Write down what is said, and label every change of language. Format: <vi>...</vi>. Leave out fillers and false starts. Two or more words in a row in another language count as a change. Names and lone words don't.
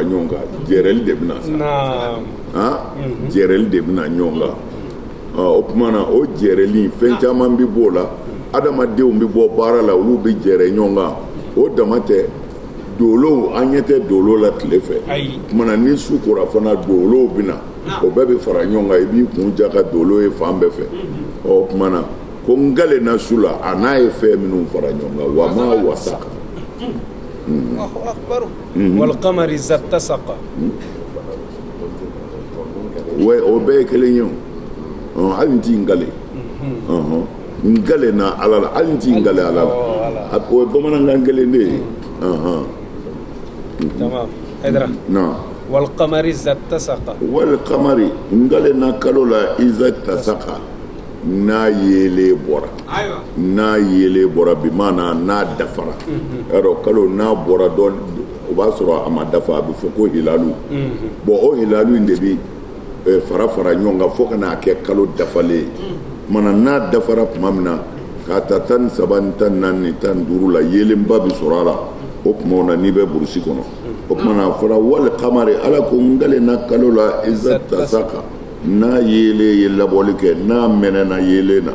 <bm>ɲɔgɔn kan jɛrɛli de bɛna sa jɛrɛli de bɛna ɲɔgɔn kan o tuma na o jɛrɛli fɛn caman bɛ b'o la adamadenw bɛ bɔ baara la olu bɛ jɛrɛ ɲɔgɔn kan o dama tɛ dolow an ɲɛ tɛ dolo la tile fɛ o tuma na ni su kora fana dolow bɛna o bɛɛ bɛ fara ɲɔgɔn kan i b'i kun ja ka dolo ye fan bɛɛ fɛ o tuma na ko n kalenna su la a n'a ye fɛn minnu fara ɲɔgɔn kan wa ma wasaka</bm> <ar>والقمر إذا اتسق</ar> <bm>o bɛɛ ye kelen ye hali n t'i ngale ngale na ala la hali n t'i ngale ala la o ye bamanankan kelen de ye</bm> <ar>تمام هيدرا والقمر إذا اتسق</ar> <bm>والقمر ngale na kalo la</bm> <ar>إذا اتسق</ar> <bm>n'a yele bɔra bi maana n'a dafara yarɔ kalo n'a bɔra dɔn o b'a sɔrɔ a ma dafa a bɛ fɔ ko hilalu bon o hilalu in de bɛ fara ɲɔgɔn kan fo ka n'a kɛ kalo dafalen mana n'a dafara tuma min na k'a ta 13 14 15 la yelenba bɛ sɔrɔ a la o tumaw na n'i bɛ burusi kɔnɔ o tuma na a fɔra wali kamari ala ko n gale na kalo la</bm> <ar>إذا اتسق</ar> <bm>n'a yele ye labɔli kɛ n'a mɛnɛna yele na</bm>